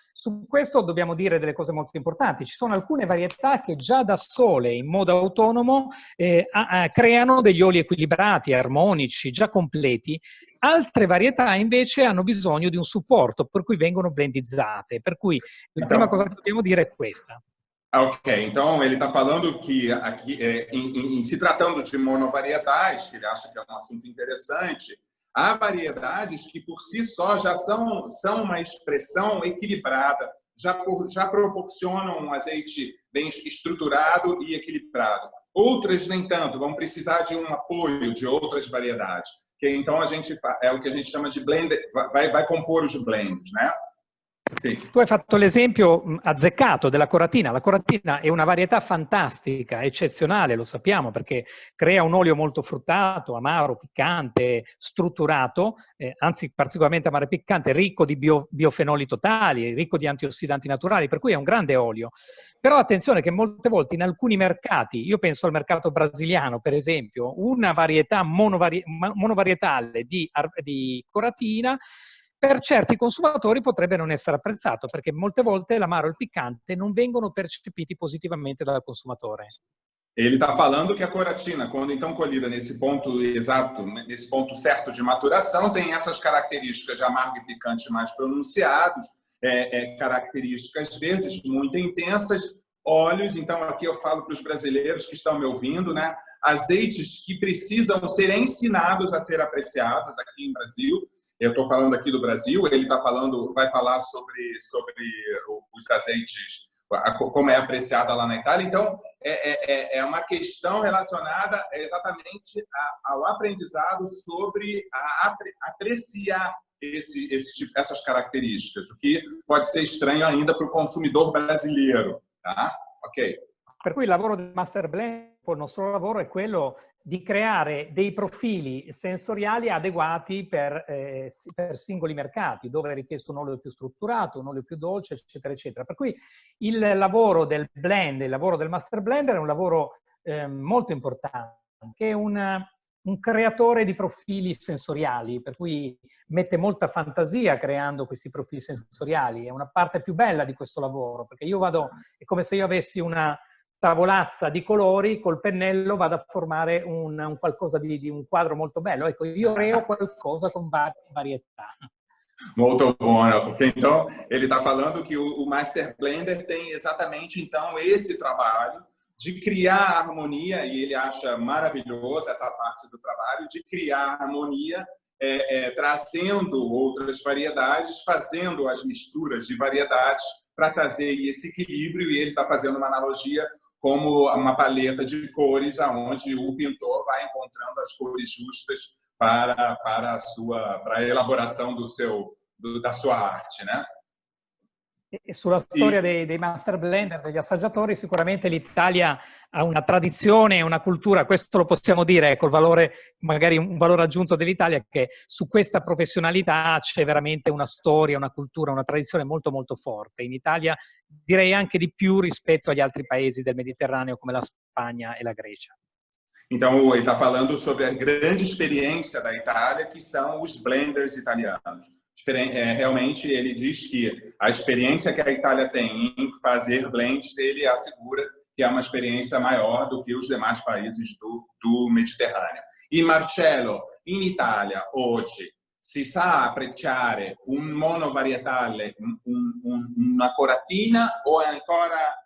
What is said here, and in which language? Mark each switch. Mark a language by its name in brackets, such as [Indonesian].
[Italian] Su questo dobbiamo dire delle cose molto importanti. Ci sono alcune varietà che già da sole, in modo autonomo, creano degli oli equilibrati, armonici, già completi. Altre varietà invece hanno bisogno di un supporto, per cui vengono blendizzate. Per cui la prima cosa che dobbiamo dire è questa. [Portuguese] Ok, então ele está falando que aqui, se tratando de monovarietais, que ele acha que é um assunto interessante, há variedades que por si só já são uma expressão equilibrada, já proporcionam um azeite bem estruturado e equilibrado. Outras nem tanto, vão precisar de um apoio de outras variedades. Que então é o que a gente chama de blend, vai compor os blends, né? [Italian] Sì. Tu hai fatto l'esempio azzeccato della Coratina. La Coratina è una varietà fantastica, eccezionale, lo sappiamo, perché crea un olio molto fruttato, amaro, piccante, strutturato, anzi particolarmente amaro e piccante, ricco di biofenoli totali, ricco di antiossidanti naturali, per cui è un grande olio. Però attenzione che molte volte in alcuni mercati, io penso al mercato brasiliano per esempio, una varietà monovarietale di Coratina per certi consumatori potrebbe non essere apprezzato, perché molte volte l'amaro e il piccante non vengono percepiti positivamente dal consumatore. [Portuguese] Ele está falando que a Coratina, quando então colhida nesse ponto exato, nesse ponto certo de maturação, tem essas características de amargo e picante mais pronunciados, características verdes muito intensas, óleos. Então aqui eu falo para os brasileiros que estão me ouvindo, né? Azeites que precisam ser ensinados a ser apreciados aqui em Brasil. Eu estou falando aqui do Brasil, ele vai falar sobre os azeites, como é apreciada lá na Itália. Então, é uma questão relacionada exatamente ao aprendizado sobre apreciar essas características, o que pode ser estranho ainda para o consumidor brasileiro. Tá? Ok. [Italian] Per cui il lavoro del Master Blend, il nostro lavoro è quello di creare dei profili sensoriali adeguati per singoli mercati, dove è richiesto un olio più strutturato, un olio più dolce, eccetera, eccetera. Per cui il lavoro del blend, il lavoro del Master Blender è un lavoro molto importante, che è un creatore di profili sensoriali, per cui mette molta fantasia creando questi profili sensoriali. È una parte più bella di questo lavoro, perché è come se io avessi una tavolazza di colori, col pennello vado a formare un qualcosa di un quadro molto bello. Ecco, io creo qualcosa con varietà. [Portuguese] Muito bom, né? Porque então ele está falando que o Master Blender tem exatamente então esse trabalho de criar harmonia, e ele acha maravilhosa essa parte do trabalho, de criar harmonia, trazendo outras variedades, fazendo as misturas de variedades para trazer esse equilíbrio, e ele está fazendo uma analogia como uma paleta de cores, aonde o pintor vai encontrando as cores justas para a elaboração da sua arte, né? [Italian] E sulla storia dei master blender, degli assaggiatori, sicuramente l'Italia ha una tradizione e una cultura, questo lo possiamo dire, ecco, il valore, magari un valore aggiunto dell'Italia, che su questa professionalità c'è veramente una storia, una cultura, una tradizione molto molto forte. In Italia direi anche di più rispetto agli altri paesi del Mediterraneo come la Spagna e la Grecia. [Portuguese] Então, ele está falando sobre a grande experiência da Itália, que são os blenders italianos. Realmente, ele diz que a experiência que a Itália tem em fazer blends, ele assegura que é uma experiência maior do que os demais países do Mediterrâneo. [Italian] E, Marcello, in Italia, oggi, si sa apprezzare un monovarietale, una coratina, o è ancora...